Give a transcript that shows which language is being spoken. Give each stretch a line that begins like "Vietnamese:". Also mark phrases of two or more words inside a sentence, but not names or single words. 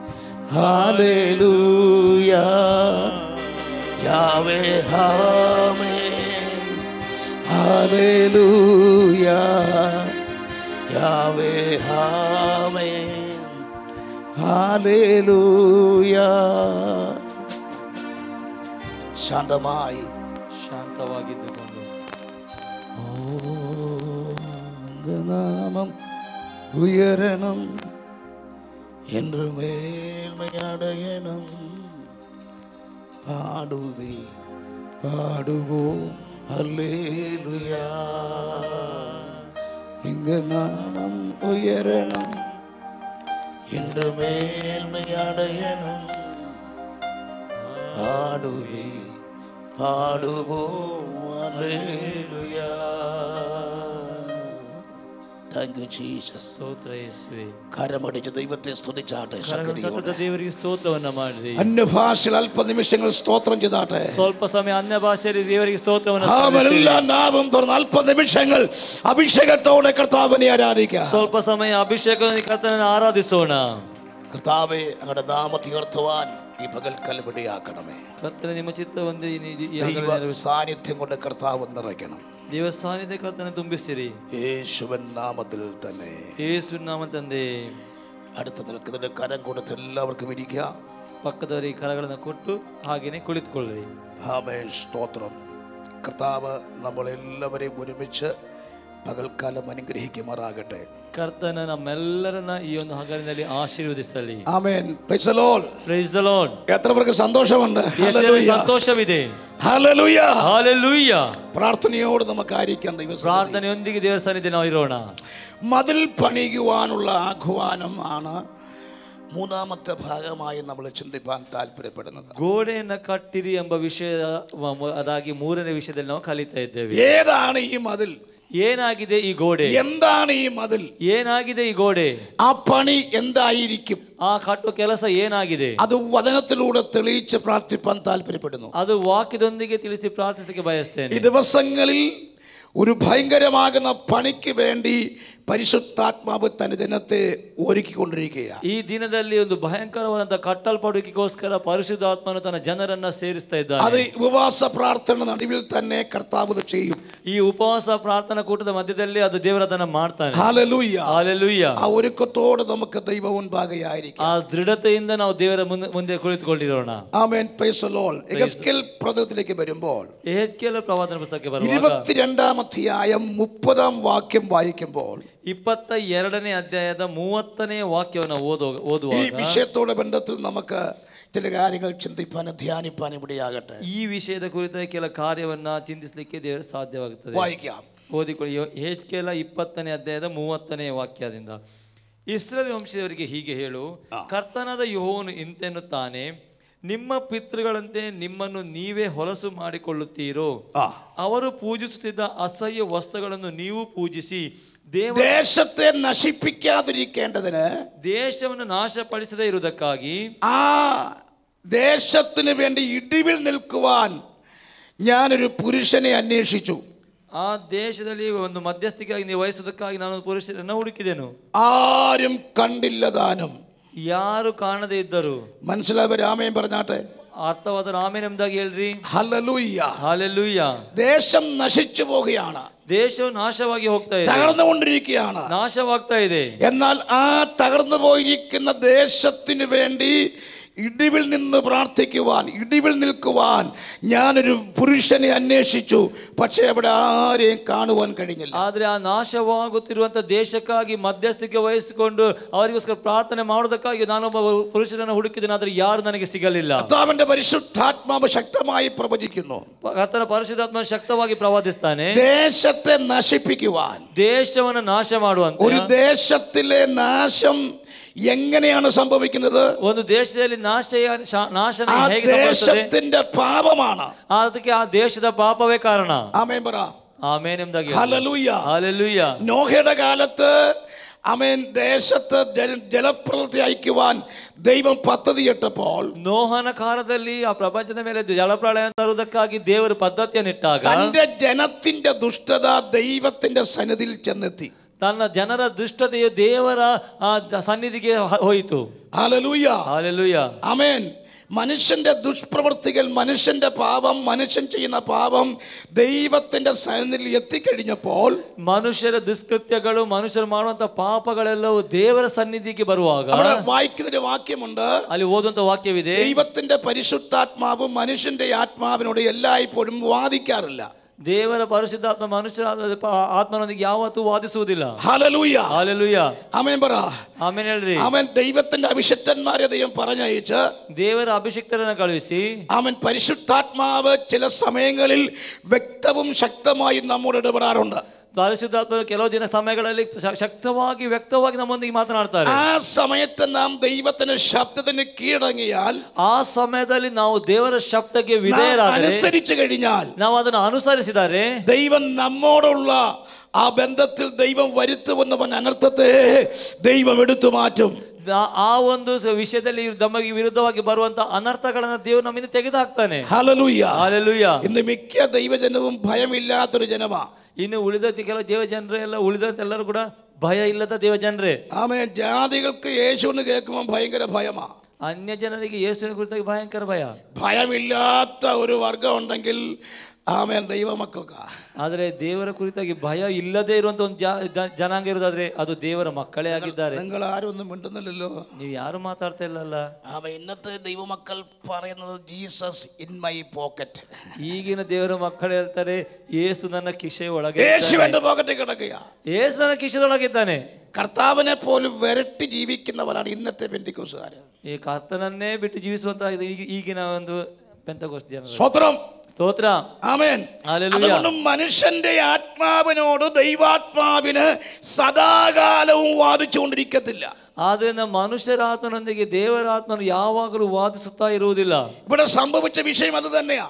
Tamil: ஹல்லேலூயா. யாவே ஆமென். ஹல்லேலூயா. யாவே ஆமென். ஹல்லேலூயா.
Kannada: ಶಾಂತಮಾಯಿ ಶಾಂತವಾಗಿದ್ದುಕೊಂಡು
Tamil: நாமம் உயரணம், என்று மேன்மை அடையணும். பாடுவே பாடுவோம் ஹல்லேலூயா. இங்க நாமம் உயரணம், என்று மேன்மை அடையணும். பாடுவே பாடுவோம் ஹல்லேலூயா.
English: Thank you, Jesus.
Kannada: ಸ್ತೋತ್ರ ಯೇಸುವೇ.
Malayalam: കരമടിച്ച് ദൈവത്തെ സ്തുതിച്ചാട്ടെ. ശക്തിയോടെ
Kannada: ದೇವರಿಗೆ ಸ್ತೋತ್ರವನ್ನ ಮಾಡಿರಿ.
Malayalam: അന്യഭാഷയിൽ അല്പ നിമിഷങ്ങൾ സ്തോത്രം ചെയ്താട്ടെ.
Kannada: ಸ್ವಲ್ಪ ಸಮಯ ಅನ್ಯ ಭಾಷೆಯಲ್ಲಿ ದೇವರಿಗೆ ಸ್ತೋತ್ರವನ್ನ
Malayalam: എല്ലാ നാമം തുറന്ന് അല്പ നിമിഷങ്ങൾ അഭിഷേകത്തോടെ കർത്താവിനെ ആരാധിക്കാം.
Kannada: ಸ್ವಲ್ಪ ಸಮಯ ಅಭಿಷೇಕದಲ್ಲಿ ಕರ್ತನನ್ನು ಆರಾಧಿಸೋಣ.
Malayalam: കർത്താവേ, അങ്ങയുടെ നാമത്തെ ഉയർത്തുവാൻ ഈ പകൽക്കൽ വിടയാക്കണമേ.
Kannada: ಕರ್ತನೇ, ನಿಮ್ಮ ಚಿತ್ತವೊಂದೇ
Malayalam: ദൈവ സാന്നിധ്യം കൊണ്ട് കർത്താവ് നിറയ്ക്കണം.
Kannada: ದೇವ ಸಾನ್ನಿಧ್ಯ ಕರ್ತನೆ ತುಂಬಿಸಿರಿ.
Malayalam: യേശുവൻ നാമത്തിൽ തന്നെ.
Kannada: ಯೇಸು ನಾಮ ತಂದೆ.
Malayalam: അടുത്ത് നിൽക്കുന്നതിന്റെ കരം കൊടുത്ത് എല്ലാവർക്കും ഇരിക്കുക.
Kannada: ಪಕ್ಕದವರಿಗೆ ಕರಗಳನ್ನು ಕೊಟ್ಟು ಹಾಗೇನೆ ಕುಳಿತುಕೊಳ್ಳಿ.
Malayalam: ആമേൻ. സ്തോത്രം. കർത്താവ് നമ്മളെല്ലാവരെയും ഒരുമിച്ച് പകൽക്കാലം അനുഗ്രഹിക്കുമാറാകട്ടെ.
Kannada: ಕರ್ತನ ನಮ್ಮೆಲ್ಲರನ್ನ ಈ ಒಂದು ಹಗಲಿನಲ್ಲಿ ಆಶೀರ್ವದಿಸಲಿ.
English: ആമേൻ. Praise the Lord. Praise the Lord.
Malayalam: എത്ര പേർക്ക് സന്തോഷമുണ്ട്? ഹല്ലേലൂയ.
Kannada: ಸಂತೋಷವಿದೆ.
Malayalam: ഹല്ലേലൂയ. ഹല്ലേലൂയ. പ്രാർത്ഥനയോട് നമുക്കായിരിക്കാം.
Kannada: പ്രാർത്ഥನೆಯೊಂದಿಗೆ ದೇವರ ಸನ್ನಿಧಿಯಲ್ಲಿ ನಾವು ಇರೋಣ.
Malayalam: മതിൽ പണിയുവാനുള്ള ആഹ്വാനം ആണ് മൂന്നാമത്തെ ഭാഗമായി നമ്മൾ ചിന്തിപ്പാൻ താല്പര്യപ്പെടുന്നത്.
Kannada: ಗೋಡೆಯನ್ನು ಕಟ್ಟಿರಿ ಎಂಬ ವಿಷಯ ಅದಾಗಿ ಮೂರನೇ ವಿಷಯದಲ್ಲಿ ನಾವು ಕಲಿತಾ ಇದ್ದೇವೆ.
Malayalam: ഏതാണ് ഈ മതിൽ?
Kannada: ಏನಾಗಿದೆ ಈ ಗೋಡೆ?
Malayalam: എന്താണ് ഈ മതിൽ?
Kannada: ಏನಾಗಿದೆ ಈ ಗೋಡೆ?
Malayalam: ആ പണി എന്തായിരിക്കും?
Kannada: ಆ ಕಟ್ಟುವ ಕೆಲಸ ಏನಾಗಿದೆ?
Malayalam: അത് വചനത്തിലൂടെ തെളിയിച്ച് പ്രാർത്ഥിപ്പാൻ താല്പര്യപ്പെടുന്നു.
Kannada: ಅದು ವಾಕ್ಯದೊಂದಿಗೆ ತಿಳಿಸಿ ಪ್ರಾರ್ಥಿಸಲಿಕ್ಕೆ ಬಯಸ್ತೇನೆ.
Malayalam: ഈ ദിവസങ്ങളിൽ ഒരു ഭയങ്കരമാകുന്ന പണിക്ക് വേണ്ടി പരിശുദ്ധാത്മാവ് തന്റെ ജനത്തെ ഒരുക്കിക്കൊണ്ടിരിക്കുകയാണ്.
Kannada: ಈ ದಿನದಲ್ಲಿ ಒಂದು ಭಯಂಕರವಾದಂತಹ ಕಟ್ಟಲ್ಪಡುವಿಕೆಗೋಸ್ಕರ ಪರಿಶುದ್ಧಾತ್ಮನು ತನ್ನ ಜನರನ್ನ ಸೇರಿಸ್ತಾ ಇದ್ದಾನೆ.
Malayalam: അത് ഉപവാസ പ്രാർത്ഥന നടുവിൽ തന്നെ കർത്താവ് ചെയ്യും.
Kannada: ಈ ಉಪವಾಸ ಪ್ರಾರ್ಥನಾ ಕೂಟದ ಮಧ್ಯದಲ್ಲಿ ಅದು ದೇವರದನ್ನ ಮಾಡ್ತಾನೆ.
Malayalam: ഹല്ലേലൂയ.
Kannada: ಹಲ್ಲೆಲೂಯಾ.
Malayalam: ആ ഒരുക്കത്തോടെ നമുക്ക് ദൈവ മുൻപാകെയായിരിക്കാം.
Kannada: ಆ ದೃಢತೆಯಿಂದ ನಾವು ದೇವರ ಮುಂದೆ ಕುಳಿತುಕೊಂಡಿರೋಣ.
English: ആമേൻ. Praise the Lord.
Malayalam: എഹെസ്കേൽ പ്രവചനത്തിലേക്ക് വരുമ്പോൾ
Kannada: ಯೆಹೆಜ್ಕೇಲ ಪ್ರವಾದನ ಪುಸ್ತಕಕ್ಕೆ ಬರುವಾಗ
Malayalam: 22-ാം അധ്യായം 30-ാം വാക്യം വായിക്കുമ്പോൾ
Kannada: 22ನೇ ಅಧ್ಯಾಯದ 30ನೇ ವಾಕ್ಯವನ್ನು ಓದುವಾಗ
Malayalam: ഈ വിഷയത്തോടെ ബന്ധത്തിൽ നമുക്ക് ചില കാര്യങ്ങൾ ചിന്തിപ്പാനും ധ്യാനിപ്പാനും ഇവിടെയാകട്ടെ.
Kannada: ಈ ವಿಷಯದ ಕುರಿತಾಗಿ ಕೆಲ ಕಾರ್ಯವನ್ನ ಚಿಂತಿಸಲಿಕ್ಕೆ ದೇವರು ಸಾಧ್ಯವಾಗುತ್ತದೆ.
Malayalam: വായിക്കാം.
Kannada: ಓದಿಕೊಳ್ಳಿ. ಯೆಹೆಜ್ಕೇಲ 20ನೇ ಅಧ್ಯಾಯದ 30ನೇ ವಾಕ್ಯದಿಂದ, ಇಸ್ರಾಯೇಲ್ ವಂಶದವರಿಗೆ ಹೀಗೆ ಹೇಳು, ಕರ್ತನಾದ ಯೆಹೋವನು ಇಂತೆನ್ನುತ್ತಾನೆ, ನಿಮ್ಮ ಪಿತೃಗಳಂತೆ ನಿಮ್ಮನ್ನು ನೀವೇ ಹೊಲಸು ಮಾಡಿಕೊಳ್ಳುತ್ತೀರೋ, ಅವರು ಪೂಜಿಸುತ್ತಿದ್ದ ಅಸಹ್ಯ ವಸ್ತುಗಳನ್ನು ನೀವು ಪೂಜಿಸಿ
Malayalam: ദേശത്തെ നശിപ്പിക്കാതിരിക്കേണ്ടതിന്,
Kannada: ದೇಶವನ್ನು ನಾಶಪಡಿಸದೇ ಇರುವುದಕ್ಕಾಗಿ,
Malayalam: ആ ദേശത്തിന് വേണ്ടി ഇടിവിൽ നിൽക്കുവാൻ ഞാനൊരു പുരുഷനെ അന്വേഷിച്ചു.
Kannada: ಆ ದೇಶದಲ್ಲಿ ಒಂದು ಮಧ್ಯಸ್ಥಿಗಾಗಿ ನೀವು ವಹಿಸುವುದಕ್ಕಾಗಿ ನಾನು ಪುರುಷರನ್ನು ಹುಡುಕಿದೆನು.
Malayalam: ആരും കണ്ടില്ല താനും.
Kannada: ಯಾರು ಕಾಣದೇ ಇದ್ದರು.
Malayalam: മനസ്സിലാവ? രാമയും പറഞ്ഞാട്ടെ.
Kannada: ಅರ್ಥವಾದ ರಾಮೇನ್ ಎಂಬುದಾಗಿ ಹೇಳ್ರಿ.
Malayalam: ഹല്ലേലൂയ.
Kannada: ಹಲ್ಲೆಲೂಯ.
Malayalam: ദേശം നശിച്ചു പോകുകയാണ്.
Kannada: ದೇಶವು ನಾಶವಾಗಿ ಹೋಗ್ತಾ ಇದೆ,
Malayalam: തകർന്നുകൊണ്ടിരിക്കുകയാണ്.
Kannada: ನಾಶವಾಗ್ತಾ ಇದೆ.
Malayalam: എന്നാൽ ആ തകർന്നു പോയിരിക്കുന്ന ദേശത്തിന് വേണ്ടി ഇടിവിൽ നിന്ന് പ്രാർത്ഥിക്കുവാൻ, ഇടിവിൽ നിൽക്കുവാൻ ഞാനൊരു പുരുഷനെ അന്വേഷിച്ചു. പക്ഷേ അവിടെ ആരെയും കാണുവാൻ കഴിഞ്ഞില്ല.
Kannada: ಆದ್ರೆ ಆ ನಾಶವಾಗುತ್ತಿರುವಂತ ದೇಶಕ್ಕಾಗಿ ಮಧ್ಯಸ್ಥಿಕೆ ವಹಿಸಿಕೊಂಡು ಅವರಿಗೋಸ್ಕರ ಪ್ರಾರ್ಥನೆ ಮಾಡೋದಕ್ಕಾಗಿ ನಾನೊಬ್ಬ ಪುರುಷರನ್ನು ಹುಡುಕಿದ್ದೇನೆ, ಆದ್ರೆ ಯಾರು ನನಗೆ ಸಿಗಲಿಲ್ಲ.
Malayalam: കർത്താവിന്റെ പരിശുദ്ധാത്മാവ് ശക്തമായി പ്രവചിക്കുന്നു.
Kannada: ಕರ್ತನ ಪರಿಶುದ್ಧಾತ್ಮ ಶಕ್ತವಾಗಿ ಪ್ರವಾದಿಸ್ತಾನೆ.
Malayalam: ദേശത്തെ നശിപ്പിക്കുവാൻ,
Kannada: ದೇಶವನ್ನು ನಾಶ ಮಾಡುವಂತ,
Malayalam: ഒരു ദേശത്തിലെ നാശം എങ്ങനെയാണ് സംഭവിക്കുന്നത്?
Kannada: ಒಂದು ದೇಶದಲ್ಲಿ ನಾಶನ
Malayalam: ആ
Kannada: ಹೇಗೆ ಸಂಭವಿಸುತ್ತದೆ?
Malayalam: ദേശത്തിന്റെ പാപമാണ്.
Kannada: ಅದಕ್ಕೆ ಆ ದೇಶದ ಪಾಪವೇ ಕಾರಣ.
Malayalam: ആമേൻ പറ.
Kannada: ಆಮೇನ್ ಎಂಬುದಾಗಿ.
Malayalam: ഹല്ലേലൂയ.
Kannada: ಹಲ್ಲೆಲೂಯ.
Malayalam: നോഹയുടെ കാലത്ത് ആമേൻ ദേശത്ത് ജലപ്രളയത്തെ അയക്കുവാൻ ദൈവം പദ്ധതിയിട്ടപ്പോൾ,
Kannada: ನೋಹನ ಕಾಲದಲ್ಲಿ ಆ ಪ್ರಪಂಚದ ಮೇಲೆ ಜಲಪ್ರಳಯ ತರುವುದಕ್ಕಾಗಿ ದೇವರು ಪದ್ಧತಿಯನ್ನಿಟ್ಟಾಗ
Malayalam: തന്റെ ജനത്തിന്റെ ദുഷ്ടത ദൈവത്തിന്റെ സന്നിധിയിൽ ചെന്നെത്തി.
Kannada: ತನ್ನ ಜನರ ದುಷ್ಟತೆಯು ದೇವರ ಸನ್ನಿಧಿಗೆ ಹೋಯಿತು.
Malayalam: ഹല്ലേലൂയ.
Kannada: ಹಲ್ಲೆಲೂಯ.
Malayalam: ആമേൻ. മനുഷ്യന്റെ ദുഷ്പ്രവൃത്തികൾ, മനുഷ്യന്റെ പാപം, മനുഷ്യൻ ചെയ്യുന്ന പാപം ദൈവത്തിന്റെ സന്നിധിയിൽ എത്തിക്കഴിഞ്ഞപ്പോൾ,
Kannada: ಮನುಷ್ಯರ ದುಷ್ಕೃತ್ಯಗಳು, ಮನುಷ್ಯರು ಮಾಡುವಂತ ಪಾಪಗಳೆಲ್ಲವೂ ದೇವರ ಸನ್ನಿಧಿಗೆ ಬರುವಾಗ
Malayalam: അവിടെ വായിക്കുന്നൊരു വാക്യമുണ്ട്.
Kannada: ಅಲ್ಲಿ ಓದುವಂತ ವಾಕ್ಯವಿದೆ,
Malayalam: ദൈവത്തിന്റെ പരിശുദ്ധാത്മാവ് മനുഷ്യന്റെ ആത്മാവിനോട് എല്ലായ്പ്പോഴും വാദിക്കാറില്ല.
Kannada: ದೇವರ ಪರಿಶುದ್ಧಾತ್ಮ ಮನುಷ್ಯರ ಆತ್ಮನೊಂದಿಗೆ ಯಾವತ್ತೂ ವಾದಿಸುವುದಿಲ್ಲ.
Malayalam: ഹല്ലേലൂയ.
Kannada: ಹಲ್ಲೆಲೂಯ.
Malayalam: ആമേൻ പറ.
Kannada: ಆಮೇನ್ ಹೇಳ್ರಿ.
Malayalam: ആമേൻ. ദൈവത്തിന്റെ അഭിഷിക്തന്മാരെ ദൈവം പറഞ്ഞയച്ച്,
Kannada: ದೇವರ ಅಭಿಷಿಕ್ತರನ್ನು ಕಳುಹಿಸಿ,
Malayalam: ആമേൻ, പരിശുദ്ധാത്മാവ് ചില സമയങ്ങളിൽ വ്യക്തവും ശക്തമായും നമ്മോട് ഇടപെടാറുണ്ട്.
Kannada: ಪರಿಶುದ್ಧಾತ್ಮರು ಕೆಲವು ದಿನ ಸಮಯಗಳಲ್ಲಿ ಶಕ್ತವಾಗಿ ವ್ಯಕ್ತವಾಗಿ ನಮ್ಮೊಂದಿಗೆ ಮಾತನಾಡ್ತಾರೆ.
Malayalam: ആ സമയത്ത് നാം ദൈവത്തിന്റെ ശബ്ദത്തിന് കീഴടങ്ങിയാൽ,
Kannada: ಆ ಸಮಯದಲ್ಲಿ ನಾವು ದೇವರ ಶಬ್ದಕ್ಕೆ ವಿಧೇಯರಾದರೆ,
Malayalam: അനുസരിച്ചു കഴിഞ്ഞാൽ,
Kannada: ನಾವು ಅದನ್ನು ಅನುಸರಿಸಿದರೆ
Malayalam: ദൈവം നമ്മോടുള്ള ആ ബന്ധത്തിൽ ദൈവം വരുത്തുമെന്ന് പറഞ്ഞ അനർത്ഥത്തെ ദൈവം എടുത്തു മാറ്റും.
Kannada: ಆ ಒಂದು ವಿಷಯದಲ್ಲಿ ನಮಗೆ ವಿರುದ್ಧವಾಗಿ ಬರುವಂತ ಅನರ್ಥಗಳನ್ನ ದೇವರು ನಮ್ಮಿಂದ ತೆಗೆದು ಹಾಕ್ತಾನೆ.
Malayalam: ഹല്ലേലൂയ.
Kannada: ಹಲ್ಲೆಲೂಯ.
Malayalam: ഇന്ന് മിക്ക ദൈവജനവും ഭയമില്ലാത്തൊരു ജനമാ.
Kannada: ಇನ್ನು ಉಳಿದ ಕೆಲವು ದೇವ ಜನರೇ ಎಲ್ಲ, ഉಳಿದಂತೆಲ್ಲರೂ ಕೂಡ ಭಯ ಇಲ್ಲದ ದೇವ ಜನರೇ.
Malayalam: ആമേൻ. ജാതികൾക്ക് യേശു എന്ന് കേൾക്കുമ്പോൾ ഭയങ്കര ഭയമാ.
Kannada: ಅನ್ಯ ಜನರಿಗೆ ಯೇಸುವಿನ ಕುರಿತಾಗಿ ಭಯಂಕರ ಭಯ.
Malayalam: ഭയമില്ലാത്ത ഒരു വർഗം ഉണ്ടെങ്കിൽ ആമേൻ ദൈവമക്കൾക്കാ.
Kannada: ಆದರೆ ದೇವರ ಕುರಿತಾಗಿ ಭಯ ಇಲ್ಲದೆ ಇರುವಂತ ಒಂದು ಜನಾಂಗ ಇರೋದಾದ್ರೆ ಅದು ದೇವರ ಮಕ್ಕಳೇ ಆಗಿದ್ದಾರೆ.
Malayalam: നിങ്ങൾ ആരും ഒന്നും മിണ്ടുന്നില്ലല്ലോ.
Kannada: ನೀವು ಯಾರು ಮಾತಾಡ್ತಾ ಇಲ್ಲಲ್ಲ.
Malayalam: ഇന്നത്തെ ദൈവമക്കൾ പറയുന്നത്
English: Jesus in my pocket.
Kannada: ಈಗಿನ ದೇವರ ಮಕ್ಕಳು ಹೇಳ್ತಾರೆ ಯೇಸು ನನ್ನ ಕಿಸೆ ಒಳಗೆ,
Malayalam: യേശു എന്റെ പോക്കറ്റിൽ കിടക്കുക.
Kannada: ಯೇಸು ನನ್ನ ಕಿಸೆದೊಳಗಿದ್ದಾನೆ.
Malayalam: കർത്താവിനെ പോലും വെരട്ടി ജീവിക്കുന്നവരാണ് ഇന്നത്തെ പെന്തിക്കോസുകാർ.
Kannada: ಈ ಕರ್ತನನ್ನೇ ಬಿಟ್ಟು ಜೀವಿಸುವಂತ ಈಗಿನ ಒಂದು ಪೆಂತೆಕೋಸ್ತ ಜನರು.
Malayalam: സ്വത്രം
Kannada: ಸ್ತೋತ್ರ.
Malayalam: ആമേൻ. അതുകൊണ്ട് മനുഷ്യന്റെ ആത്മാവിനോട് ദൈവാത്മാവിന് സദാകാലവും വാദിച്ചുകൊണ്ടിരിക്കത്തില്ല.
Kannada: ಆದ್ದರಿಂದ ಮನುಷ್ಯರ ಆತ್ಮನೊಂದಿಗೆ ದೇವರ ಆತ್ಮನು ಯಾವಾಗಲೂ ವಾದಿಸುತ್ತಾ ಇರುವುದಿಲ್ಲ.
Malayalam: ഇവിടെ സംഭവിച്ച വിഷയം അത് തന്നെയാ.